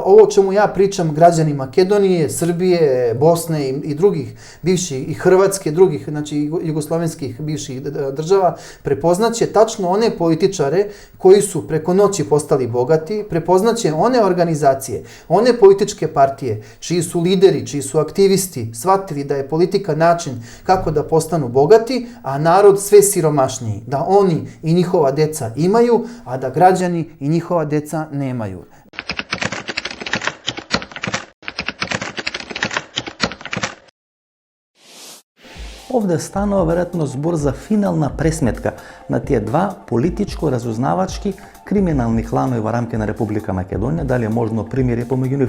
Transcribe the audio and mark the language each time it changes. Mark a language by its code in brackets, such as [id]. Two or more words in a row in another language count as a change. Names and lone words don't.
[sr] o čemu ja pričam građani Makedonije, Srbije, Bosne i drugih bivših i Hrvatske, drugih znači jugoslavenskih bivših država prepoznaće tačno one političare koji su preko noći postali bogati, prepoznaće one organizacije, one političke partije, čiji su lideri, čiji su aktivisti shvatili da je politika način kako da postanu bogati, a narod sve siromašniji, da oni i njihova deca imaju, a da građani i njihova deca nemaju. [mk] Овде станува веројатно збор за финална пресметка на тие два политичко-разузнавачки криминални кланови во рамки на Република Македонија, дали е можно примирие помеѓу нив.